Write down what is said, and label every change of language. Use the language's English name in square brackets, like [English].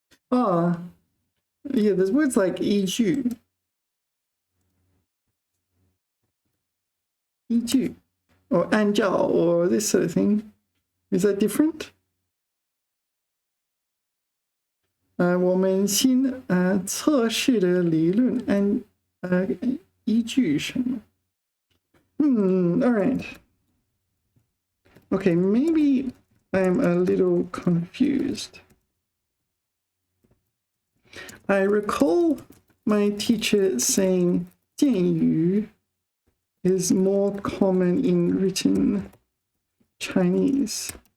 [English] Oh. Yeah, there's words like 依据. 依据 or 按照 or this sort of thing. Is that different? [Chinese] 我们新测试的理论依据什么? [English] All right. Okay, maybe I'm a little confused. I recall my teacher saying 建语 is more common in written Chinese.